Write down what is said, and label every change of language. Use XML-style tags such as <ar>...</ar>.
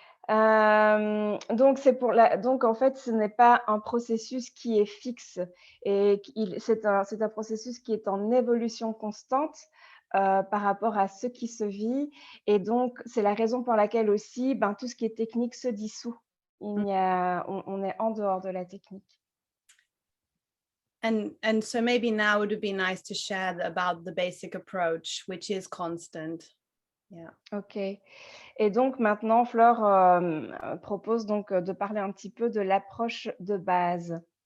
<fr>Donc en fait, ce n'est pas un processus qui est fixe et c'est un processus qui est en évolution constante, par rapport à ce qui se vit et donc c'est la raison pour laquelle aussi, ben, tout ce qui est technique se dissout. On est en dehors de la technique.</fr> <en>And so maybe now it would be nice to share about the basic approach, which is constant. Yeah. OK.</en> <fr>Et donc maintenant, Fleur, propose donc, de parler un petit peu de l'approche de base.</fr>